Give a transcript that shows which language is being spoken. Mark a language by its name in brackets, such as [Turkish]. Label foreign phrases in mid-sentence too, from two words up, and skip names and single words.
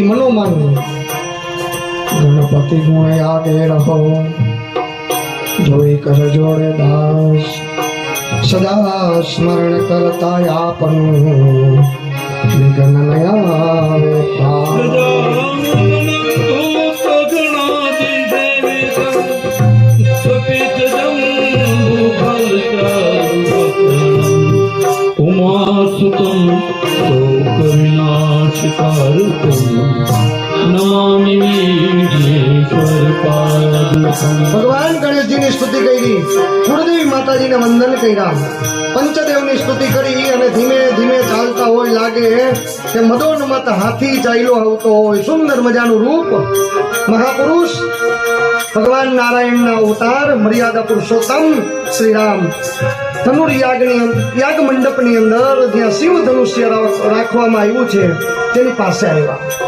[Gujarati] મનોમન ગણપતિ ગુણ યાદે રહો, જોઈ કર જોડે દાસ, સદા સ્મરણ કરતા આપનું વિઘ્ન નયાવે પાર. [Sanskrit] उमासुतं शोकविनाशकारकं नमामि विघ्नेश्वर पादुकं. [Gujarati] ભગવાન ગણેશજીની સ્તુતિ કરી, કુળદેવી માતાજીને વંદન કર્યા, પંચદેવની સ્તુતિ કરી અને ધીમે ધીમે ચાલતા હોય લાગે કે મદોન્મત હાથી ચાલ્યો આવતો હોય. સુંદર મજાનું રૂપ, મહાપુરુષ ભગવાન નારાયણના અવતાર, મર્યાદા પુરુષોત્તમ શ્રી રામ યાગ મંડપની અંદર જ્યાં શિવ ધનુષ્ય રાખવામાં આવ્યું છે તેની પાસે આવ્યા.